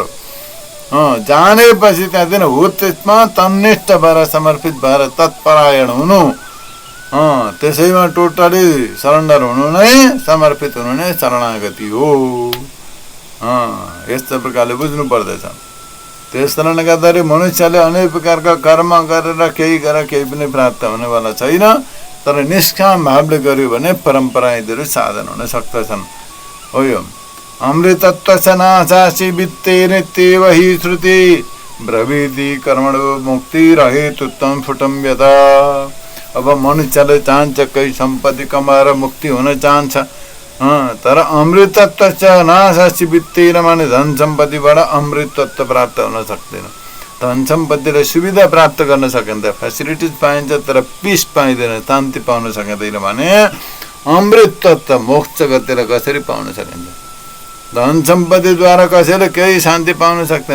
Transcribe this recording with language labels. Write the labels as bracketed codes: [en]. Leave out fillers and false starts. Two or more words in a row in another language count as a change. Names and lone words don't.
[ne] जानेपछि त्यहाँदेखि हो त्यसमा तन्निष्ठ भएर समर्पित भएर तत्परायण हुनु, त्यसैमा [en] totally surrender [ne] हुनु नै, समर्पित हुनु नै शरणागति हो। यस्तो प्रकारले बुझ्नु पर्दछ। त्यस कारणले गर्दाखेरि मनुष्यले अनेक प्रकारका कर्म गरेर केही गरेर केही पनि प्राप्त हुनेवाला छैन। तर निष्काम भावले गर्यो भने परम्परा यिनीहरू साधन हुन सक्दछन्। [sa] हो यो अमृतत्व च नाशासि वित्तेन तेव हि श्रुति ब्रवीति कर्मणो मुक्ति रहेत उत्तम फुटम यदा। [ne] अब मनुष्यले चाहन्छ केही सम्पत्ति कमाएर मुक्ति हुन चाहन्छ, तर [sa] अमृतत्व च नाशासि वित्तेन [ne] माने धन सम्पत्तिबाट अमृतत्व प्राप्त हुन सक्दैन। धन सम्पत्तिले सुविधा प्राप्त गर्न सकिन्छ, फेसिलिटिज पाइन्छ, तर पिस पाइँदैन, शान्ति पाउन सकिँदैन भने अमृत तत्त्व मोक्ष गतिलाई कसरी पाउन सकिन्छ? धन सम्पत्तिद्वारा कसैले केही शान्ति पाउन सक्दैन।